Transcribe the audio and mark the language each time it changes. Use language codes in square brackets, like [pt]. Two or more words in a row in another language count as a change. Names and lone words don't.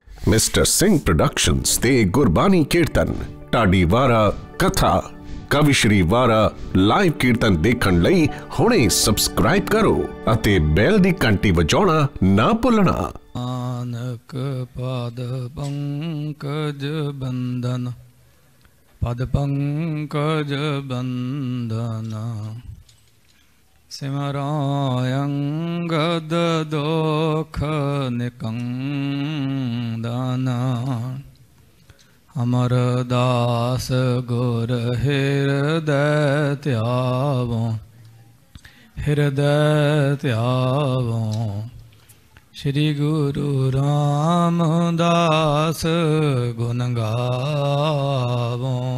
[pa] ਮਿਸਟਰ ਸਿੰਘ ਪ੍ਰੋਡਕਸ਼ਨਸ ਤੇ ਗੁਰਬਾਣੀ ਕੀਰਤਨ ਢਾਡੀ ਵਾਰਾ ਕਥਾ ਕਵੀ ਸ੍ਰੀ ਵਾਰਾ ਲਾਈਵ ਕੀਰਤਨ ਦੇਖਣ ਲਈ ਹੁਣੇ ਸਬਸਕ੍ਰਾਈਬ ਕਰੋ ਅਤੇ ਬੈੱਲ ਦੀ ਘੰਟੀ ਵਜਾਉਣਾ ਨਾ ਭੁੱਲਣਾ। [bra] नानक पद पंकज बंदन पद पंकज बंदन सिमरायंगद दोख निकंदन अमर दास गुर हृदय त्यावो श्री गुरु रामदास गुण गावो